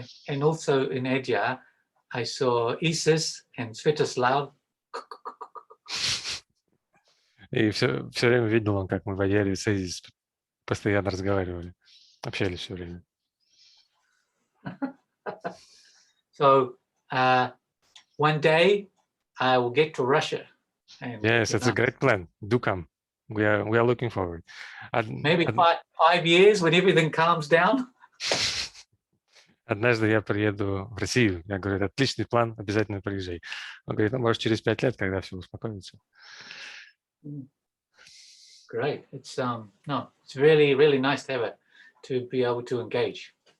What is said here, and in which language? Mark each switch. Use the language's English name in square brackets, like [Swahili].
[English] And also in Asia, I saw Isis and Svetoslav. [Russian] И все время видел он, как мы в Адьяре с Изис постоянно разговаривали, общались все время. [English] So one day I will get to Russia. And yes, it's a great plan. Do come. We are looking forward. Maybe 5 years when everything calms down. [Russian] Однажды я приеду в Россию. Я говорю, отличный план, обязательно приезжай. Он говорит, может, через 5 лет, когда все успокоится. [English] Great. It's really, really nice to be able to engage.